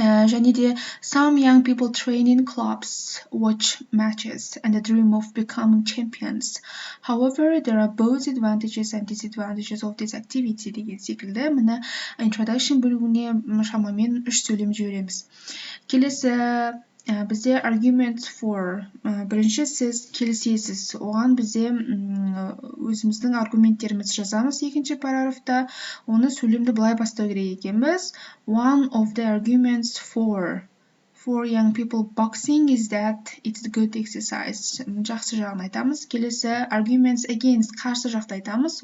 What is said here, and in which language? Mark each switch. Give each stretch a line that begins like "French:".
Kazakh: Және де
English: some young people train in clubs, watch matches and dream of becoming champions. However, there are both advantages and disadvantages of this activity
Kazakh: деген секілді. Міне introduction бөлігіне шамамен 3 сөйлем жібереміз. Келесі бізде arguments for. Бірінші сіз келісесіз. Оған бізде өзіміздің аргументтерімізді жазамыз екінші параграфта. Оны сөйлемді былай бастау керек екенбіз.
English: One of the arguments for young people boxing is that it's a good exercise.
Kazakh: Жақсы жағын айтамыз. Келесі arguments against қарсы жақты айтамыз.